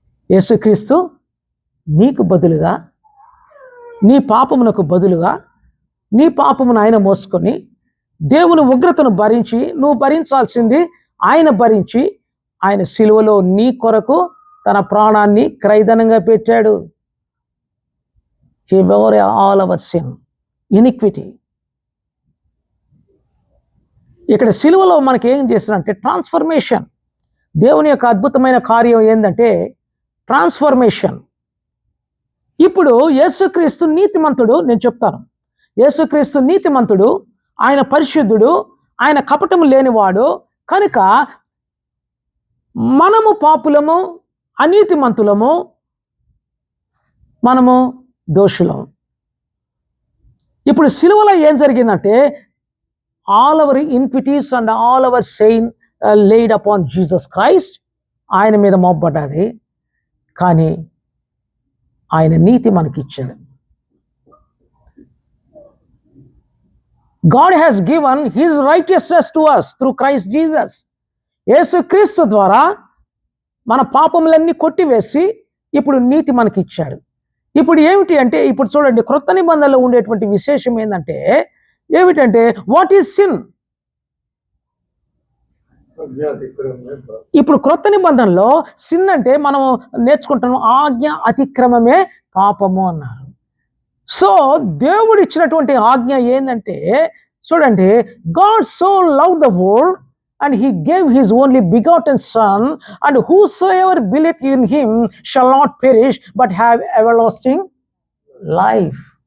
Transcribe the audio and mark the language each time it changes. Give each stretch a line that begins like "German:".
Telugu: యేసుక్రీస్తు నీకు బదులుగా, నీ పాపమునకు బదులుగా నీ పాపమును ఆయన మోసుకొని దేవుని ఉగ్రతను భరించి, నువ్వు భరించాల్సింది ఆయన భరించి, ఆయన సిలువలో నీ కొరకు తన ప్రాణాన్ని క్రయధనంగా పెట్టాడు.
English: He bore all our sin, iniquity.
Telugu: ఇక్కడ సిలువలో మనకి ఏం చేస్తారంటే ట్రాన్స్ఫర్మేషన్. దేవుని యొక్క అద్భుతమైన కార్యం ఏంటంటే ట్రాన్స్ఫర్మేషన్. ఇప్పుడు యేసుక్రీస్తు నీతిమంతుడు. నేను చెప్తాను, యేసుక్రీస్తు నీతిమంతుడు, ఆయన పరిశుద్ధుడు, ఆయన కపటము లేనివాడు. కనుక మనము పాపులము, అనీతిమంతులము, మనము దోషులం. ఇప్పుడు సిలువలో ఏం జరిగిందంటే
English: All our infirmities and all our sin laid upon Jesus Christ.
Telugu: ఆయన మీద మోపబడ్డది. కానీ ఆయన నీతి మనకిచ్చాడు.
English: God has given his righteousness to us through Christ Jesus.
Telugu: యేసుక్రీస్తు ద్వారా మన పాపములన్నీ కొట్టివేసి ఇప్పుడు నీతి మనకి ఇచ్చాడు. ఇప్పుడు ఏమిటి అంటే, ఇప్పుడు చూడండి, క్రొత్త నిబంధనలో ఉండేటువంటి విశేషం ఏంటంటే ఏమిటంటే
English: What is sin?
Telugu: ఇప్పుడు క్రొత్త నిబంధనలో సిన్ అంటే మనం నేర్చుకుంటాము ఆజ్ఞ అతిక్రమమే పాపము అన్నారు. సో దేవుడు ఇచ్చినటువంటి ఆజ్ఞ ఏంటంటే చూడండి,
English: God so love the world and he gave his only begotten son, and whosoever believeth in him shall not perish but have everlasting life.